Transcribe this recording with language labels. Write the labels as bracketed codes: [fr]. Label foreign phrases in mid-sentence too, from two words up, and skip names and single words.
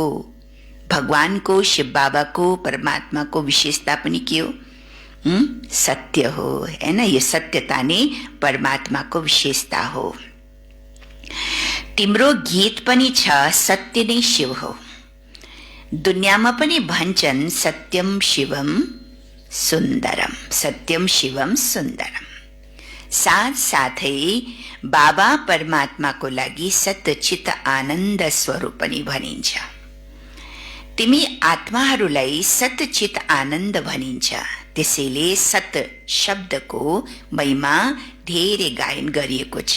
[ne] भगवानको, शिव बाबाको, परमात्माको विशेषता पनि के हो? सत्य हो, हैन? यो सत्यता नै परमात्माको विशेषता हो। तिम्रो गीत पनि छ सत्य नै शिव हो। दुनियाँमा पनि भन्छन् [sa] सत्यम शिवम सुन्दरम, सत्यम शिवम सुन्दरम। [ne] साथसाथै बाबा परमात्माको लागि सत्यचित आनन्द स्वरूप पनि भनिन्छ। तिमी आत्माहरूलाई सत्यचित आनन्द भनिन्छ। त्यसैले सत्य शब्दको महिमा धेरै गायन गरिएको छ।